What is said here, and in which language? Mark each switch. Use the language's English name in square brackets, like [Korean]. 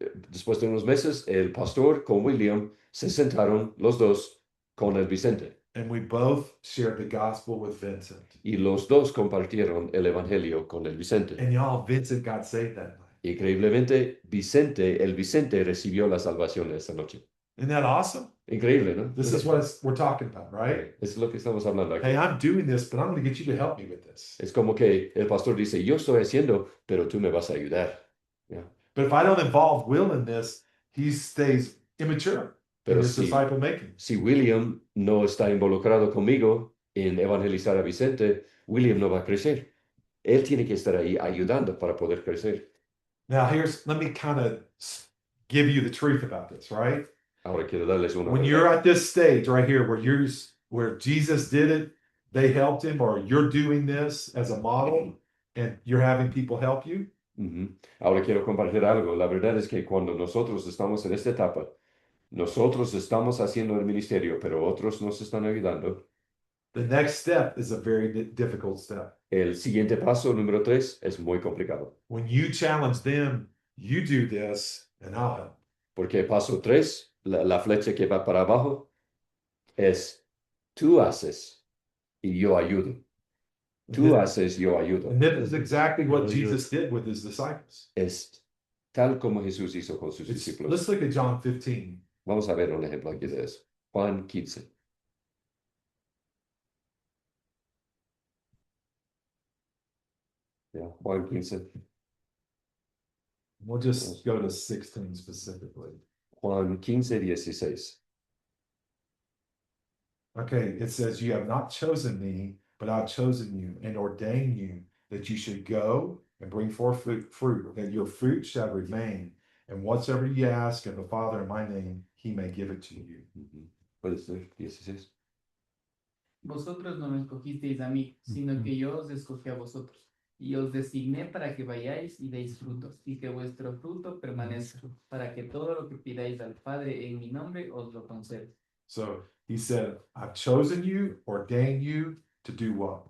[Spanish] Después de unos meses, el pastor con William se sentaron los dos con el Vicente. [English] And we both shared the gospel with Vincent. [Spanish] Y los dos compartieron el evangelio con el Vicente. [English] And y'all, Vincent got saved that night. [Spanish] Increíblemente, el Vicente recibió la salvación esa noche. [English] Isn't that awesome? [Spanish] Increíble, ¿no? [English] This is what we're talking about, right? [Spanish] Es lo que estamos hablando aquí. [English] Hey, I'm doing this, but I'm going to get you to help me with this. [Spanish] Es como que el pastor dice, yo estoy haciendo, pero tú me vas a ayudar. [English] Yeah. But if I don't involve Will in this, he stays immature in [Spanish] Pero [English] his disciple making. [Spanish] si William no está involucrado conmigo en evangelizar a Vicente, William no va a crecer. Él tiene que estar ahí ayudando para poder crecer. [English] Now, let me kind of give you the truth about this, right? [Spanish] Ahora quiero darles una. [English] When you're at this stage right here where Jesus did it, they helped him, or you're doing this as a model and you're having people help you. [Spanish] Ahora quiero compartir algo. La verdad es que cuando nosotros estamos en esta etapa, nosotros estamos haciendo el ministerio, pero otros nos están ayudando. [English] The next step is a very difficult step. [Spanish] El siguiente paso, número 3, es muy complicado. [English] When you challenge them, you do this and I'll help. [Spanish] Porque paso 3, la flecha que va para abajo, es tú haces y yo ayudo. Tú haces, yo ayudo. [English] And this is exactly what Jesus did with his disciples. [Spanish] Es tal como Jesús hizo con sus discípulos. [English] Let's look at John 15. [Spanish] Vamos a ver un ejemplo aquí de eso. Juan 15. [English] Yeah, Juan 15. We'll just go to 16 specifically. [Spanish] Juan 15, 16. [English] Okay, it says, you have not chosen me, but I've chosen you and ordained you that you should go and bring forth fruit, that your fruit shall remain. And whatsoever ye ask of the Father in my name, he may give it to you. [Spanish] Puede ser 16. Vosotros no me escogisteis a mí, sino que yo os escogí a vosotros, Y os designé para que vayáis y deis frutos, y que vuestro fruto permanezca, para que todo lo que pidáis al Padre en mi nombre os lo conceda. [English] So he said, I've chosen you, ordained you to do what?